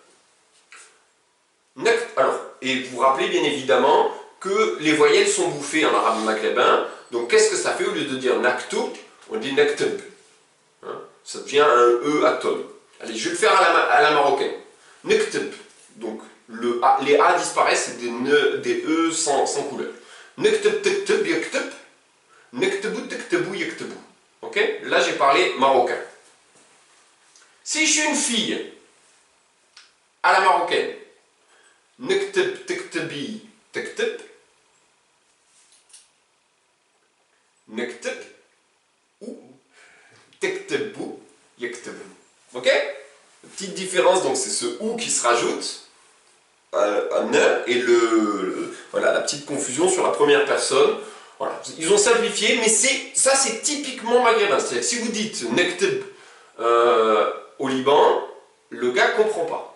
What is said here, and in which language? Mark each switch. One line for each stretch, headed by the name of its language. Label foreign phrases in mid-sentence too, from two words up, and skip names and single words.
French: Alors, et vous vous rappelez bien évidemment que les voyelles sont bouffées en arabe maghrébin, donc qu'est-ce que ça fait au lieu de dire naktub, on dit naktub. Hein, ça devient un E atone. Allez, je vais le faire à la marocaine. Naktub. Donc, les A disparaissent, c'est des E sans couleur.
Arabic: Naktub, taktub, yaktub. Naktubu, taktubu, yaktubu.
French: Ok? Là, j'ai parlé marocain. Si je suis une fille, à la marocaine,
Arabic: naktub, taktubi, taktub. Naktub, ou taktubu, yaktubu.
French: Ok? Petite différence, donc c'est ce ou qui se rajoute à ne et voilà, la petite confusion sur la première personne. Voilà. Ils ont simplifié, mais ça c'est typiquement maghrébin. C'est-à-dire si vous dites naktub au Liban, le gars ne comprend pas.